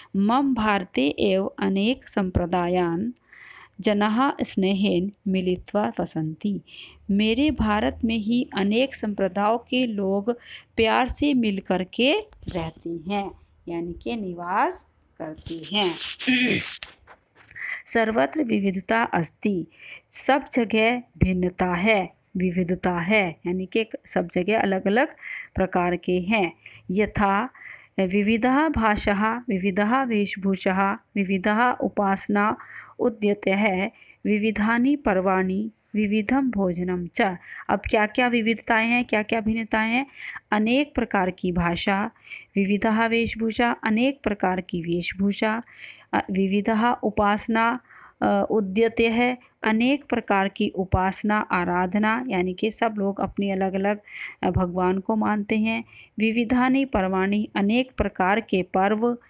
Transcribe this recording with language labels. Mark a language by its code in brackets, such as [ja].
[sa] मम भारते एव अनेक संप्रदायान् जनाः स्नेहेन मिलित्वा वसन्ति, [hi] मेरे भारत में ही अनेक संप्रदायों के लोग प्यार से मिलकर के रहते हैं, यानी कि निवास करते हैं। [sa] सर्वत्र विविधता अस्ति, [hi] सब जगह भिन्नता है, विविधता है, यानी कि सब जगह अलग अलग प्रकार के हैं। [sa] यथा विविधः भाषाः, विविधः वेशभूषाः, विविधः उपासना उद्यतः, विविधानि पर्वाणि, विविधम भोजनम च। [hi] अब क्या क्या विविधताएं हैं, क्या क्या भिन्नताएं हैं? अनेक प्रकार की भाषा, [sa] विविधः वेशभूषा, [hi] अनेक प्रकार की वेशभूषा, [sa] विविधः उपासना उद्यते [hi] है, अनेक प्रकार की उपासना आराधना, यानी कि सब लोग अपनी अलग अलग भगवान को मानते हैं। [sa] विविधानि पर्वाणि, [hi] अनेक प्रकार के पर्व